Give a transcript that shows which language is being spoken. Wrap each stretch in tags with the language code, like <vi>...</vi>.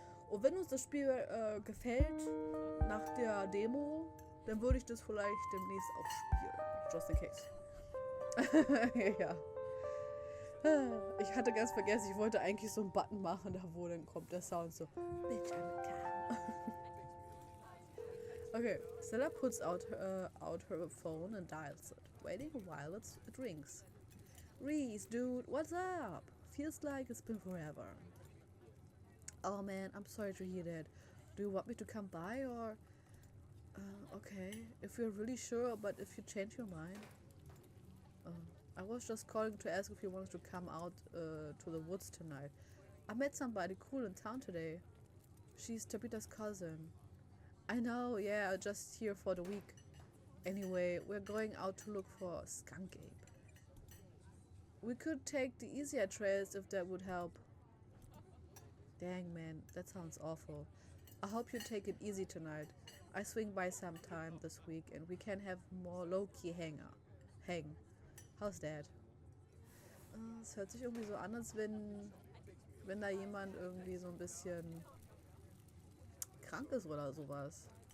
<de>Und wenn uns das Spiel gefällt nach der Demo, dann würde ich das vielleicht demnächst auch spielen.</de> <en>Just in case.</en> <de>Ja. Ich hatte ganz vergessen, ich wollte eigentlich so einen Button machen, da wo dann kommt der Sound so.</de> <en>Bitch, I'm a cow. Okay, Stella puts out her phone and dials it, waiting a while it rings. Reese, dude, what's up? Feels like it's been forever. Oh man, I'm sorry to hear that. Do you want me to come by or... okay, if you're really sure, but if you change your mind. I was just calling to ask if you wanted to come out to the woods tonight. I met somebody cool in town today. She's Tabitha's cousin. I know, yeah, just here for the week. Anyway, we're going out to look for a skunk ape. We could take the easier trails if that would help. Dang man, that sounds awful. I hope you take it easy tonight. I swing by sometime this week and we can have more low-key hang. How's that?</en> <de>Es hört sich irgendwie so an, als wenn da jemand irgendwie so ein bisschen krank ist oder sowas.</de>